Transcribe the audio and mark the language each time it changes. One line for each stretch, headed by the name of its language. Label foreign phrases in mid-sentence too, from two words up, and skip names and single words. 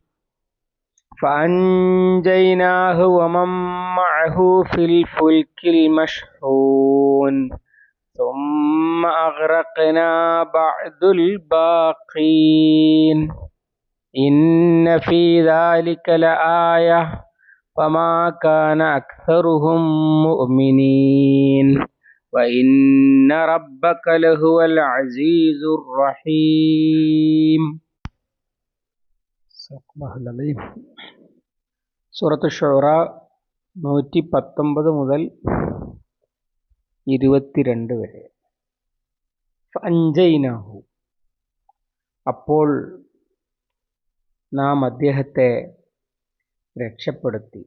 Arabic: فأنجيناه ومن معه في الفلك المشحون ثم أغرقنا بعد الباقين إن في ذلك لآية فما كان أكثرهم مؤمنين وإن ربك لهو العزيز الرحيم.
Malayalam: സൂറത്ത് ഷുറ 119 മുതൽ 22 വരെ. ഫഅൻജൈനാഹു, അപ്പോൾ നാം അദ്ദേഹത്തെ രക്ഷപ്പെടുത്തി.